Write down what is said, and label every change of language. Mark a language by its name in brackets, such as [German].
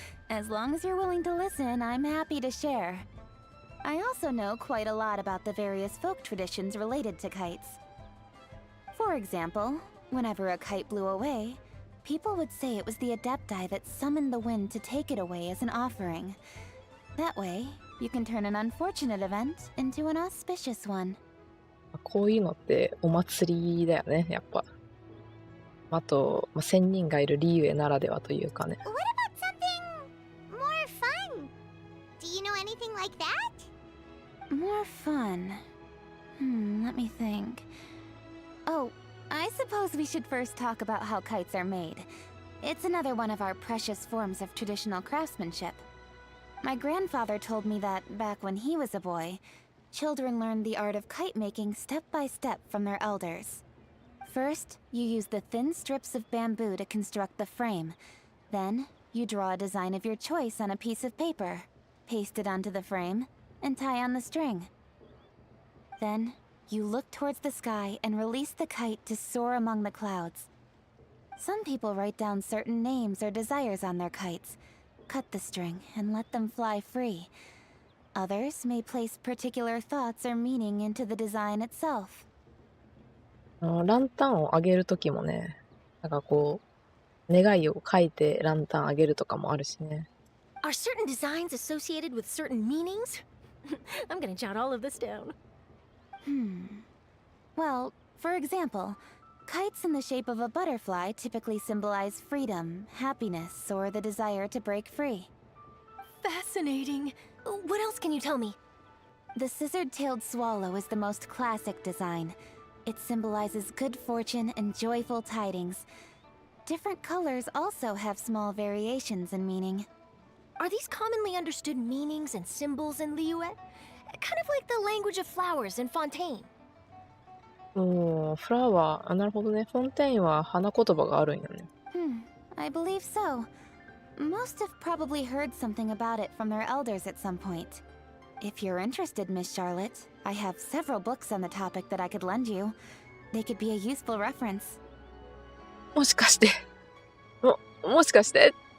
[English] As long as you're willing to listen, I'm happy to share. I also know quite a lot about the various folk traditions related to kites. For example, whenever a kite blew away, people would say it was the Adepti that summoned the wind to take it away as an offering. That way, you can turn an unfortunate event into an auspicious one. [Japanese] こういうのってお祭りだよね、やっぱ。あと、仙人がいるリーウェならではというかね。 [English] What about something more fun? Do you know anything like that? More fun. Let me think. Oh, I suppose we should first talk about how kites are made. It's another one of our precious forms of traditional craftsmanship. My grandfather told me that back when he was a boy, children learned the art of kite making step by step from their elders. First, you use the thin strips of bamboo to construct the frame. Then, you draw a design of your choice on a piece of paper, paste it onto the frame, and tie on the string. Then, you look towards the sky and release the kite to soar among the clouds. Some people write down certain names or desires on their kites, cut the string, and let them fly free. Others may place particular thoughts or meaning into the design itself. [Japanese] ランタンをあげるときもね、なんかこう、願いを書いてランタンあげるとかもあるしね。 [English] Are certain designs associated with certain meanings? I'm gonna jot all of this down. Well, for example, kites in the shape of a butterfly typically symbolize freedom, happiness, or the desire to break free. Fascinating. What else can you tell me? The scissored-tailed swallow is the most classic design. It symbolizes good fortune and joyful tidings. Different colors also have small variations in meaning. Are these commonly understood meanings and symbols in Liyue? Kind of like the language of flowers in Fontaine. [Japanese] フラワー、なるほどね。フォンテインは花言葉があるんよね。 [English] I believe so. Most have probably heard something about it from their elders at some point. If you're interested, Miss Charlotte, I have several books on the topic that I could lend you. They could be a useful reference. [Japanese] もしかして。もしかして。